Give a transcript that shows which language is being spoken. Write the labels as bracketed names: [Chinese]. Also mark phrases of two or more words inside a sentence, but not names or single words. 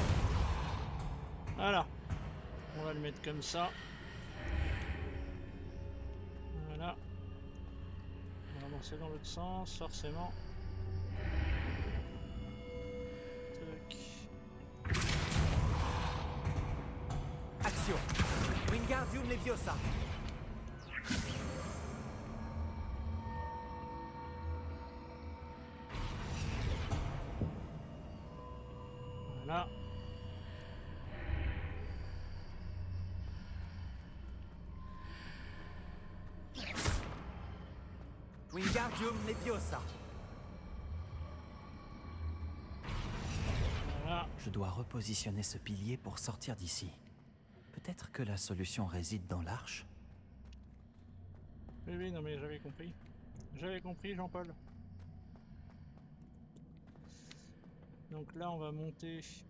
[French] Voilà. On va le mettre comme ça. Voilà. On va avancer dans l'autre sens, forcément. Tac. Axio. Wingardium Leviosa. Voilà. Wingardium Leviosa. Voilà. Je dois repositionner ce pilier pour sortir d'ici. Peut-être que la solution réside dans l'arche? Oui, oui, non mais j'avais compris. J'avais compris, Jean-Paul. Donc là, on va monter.